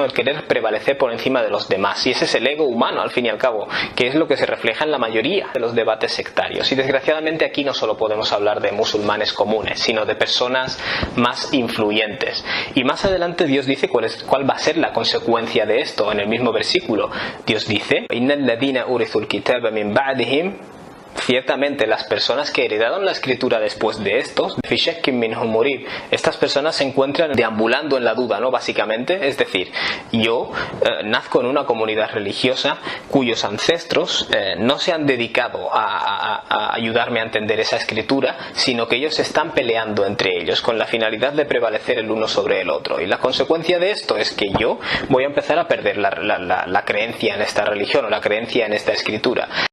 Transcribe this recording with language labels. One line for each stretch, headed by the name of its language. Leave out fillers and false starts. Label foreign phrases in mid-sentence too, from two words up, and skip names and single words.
Spanish: El querer prevalecer por encima de los demás. Y ese es el ego humano, al fin y al cabo, que es lo que se refleja en la mayoría de los debates sectarios. Y desgraciadamente aquí no solo podemos hablar de musulmanes comunes, sino de personas más influyentes. Y más adelante Dios dice cuál va a ser la consecuencia de esto. En el mismo versículo Dios dice
Arabic: إن الذين أورثوا الكتاب من بعدهم,
Spanish: ciertamente las personas que heredaron la escritura después de estos,
Arabic: في شك منهم مريب,
Spanish: estas personas se encuentran deambulando en la duda, ¿no? Básicamente, es decir, yo nazco en una comunidad religiosa cuyos ancestros no se han dedicado a ayudarme a entender esa escritura, sino que ellos están peleando entre ellos con la finalidad de prevalecer el uno sobre el otro, y la consecuencia de esto es que yo voy a empezar a perder la creencia en esta religión o la creencia en esta escritura.